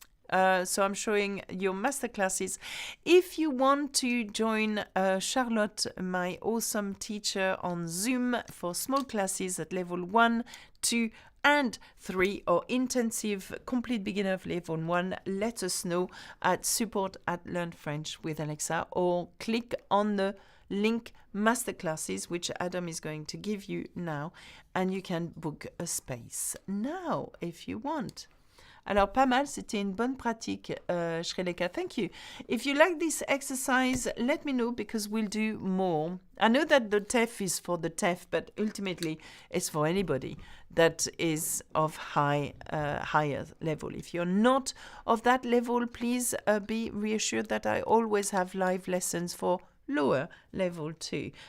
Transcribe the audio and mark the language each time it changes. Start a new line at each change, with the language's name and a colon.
English: So I'm showing your masterclasses. If you want to join Charlotte, my awesome teacher on Zoom for small classes at level 1, 2, and 3 or intensive complete beginner of level 1, let us know at support@learnfrenchwithalexa or click on the link masterclasses, which Adam is going to give you now, and you can book a space now if you want.
French: Alors, pas mal, c'était une bonne pratique, Shreleka.
English: Thank you. If you like this exercise, let me know, because we'll do more. I know that the TEF is for the TEF, but ultimately it's for anybody that is of higher level. If you're not of that level, please be reassured that I always have live lessons for lower level too.